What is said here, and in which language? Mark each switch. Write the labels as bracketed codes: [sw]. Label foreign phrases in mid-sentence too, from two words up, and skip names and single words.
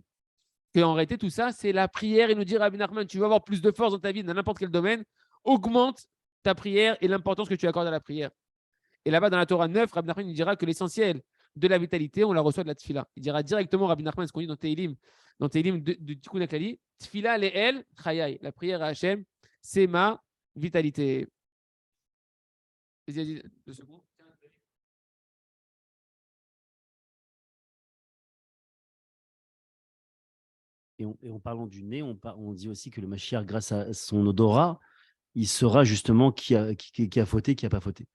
[fr] Que en réalité, tout ça, c'est la prière. Il nous dit Rabbi Nachman, tu veux avoir plus de force dans ta vie, dans n'importe quel domaine, augmente ta prière et l'importance que tu accordes à la prière. Et là-bas, dans la Torah 9, Rabbi Nachman nous dira que l'essentiel de la vitalité, on la reçoit de la tfila. Il dira directement, Rabbi Nachman, ce qu'on dit dans Teilim de Tikkun HaKlali, [he] תפילה לאל חיי. [fr] La prière à Hachem, c'est ma vitalité. Vas-y, 2 secondes. Et en parlant du nez, on dit aussi que le Mashiach, grâce à son odorat, il saura justement qui a fauté, qui n'a pas fauté.